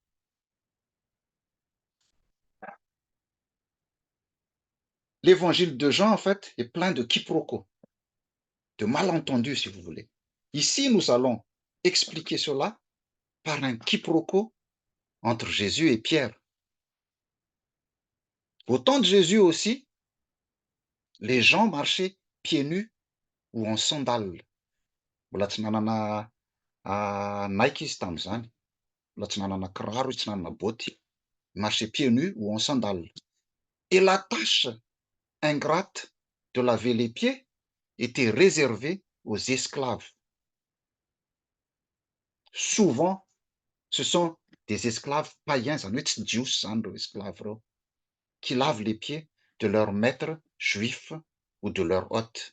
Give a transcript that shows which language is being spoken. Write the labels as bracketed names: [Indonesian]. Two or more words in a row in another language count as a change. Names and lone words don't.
[French] L'évangile de Jean, en fait, est plein de quiproquos, de malentendus, si vous voulez. Ici, nous allons expliquer cela par un quiproquo entre Jésus et Pierre. Au temps de Jésus aussi, les gens marchaient pieds nus ou en sandales. [Malagasy] Mbola tsy nanana Nike izy tamin'izany. Mbola tsy nanana kiraro izy, tsy nanana boty. [French] Marchaient pieds nus ou en sandales. Et la tâche ingrate de laver les pieds était réservée aux esclaves. Souvent, ce sont des esclaves païens, esclaves, qui lavent les pieds de leurs maîtres juifs ou de leurs hôtes.